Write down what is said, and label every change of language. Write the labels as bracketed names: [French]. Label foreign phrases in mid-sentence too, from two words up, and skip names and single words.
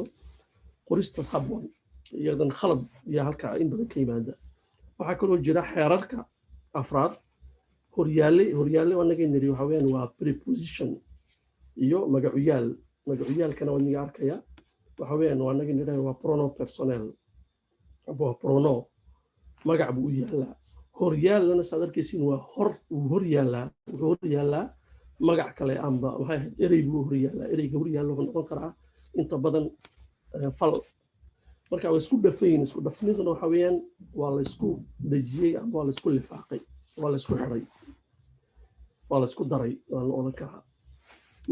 [Somali] qorista habboon iyadan khalad iyo halka in badan ka yimaada. waxaa kaloo jira xeerarka afraad horyaale anaga niri waxa weeyaan waa preposition iyo magacuyaalkana waa niga arkaya waxa weeyaan waa anaga nidhaahdo waa [French] pronom personnel [Somali] aba prono magac buu u yaalaa. horyaalana saad arkaysiin waa hor yaalaa magac kale amba waxay ahayd erey buu hor yaalaa. ereyga hor yaalla wuxuu noqon karaa inta badan fal. marka waa isku dhafayn. isku dhafniduna waxa weeyaan waa la isku dajiyey amba waa la isku lifaaqay, waa la isku xiray, waa la isku daray waan oran karaa.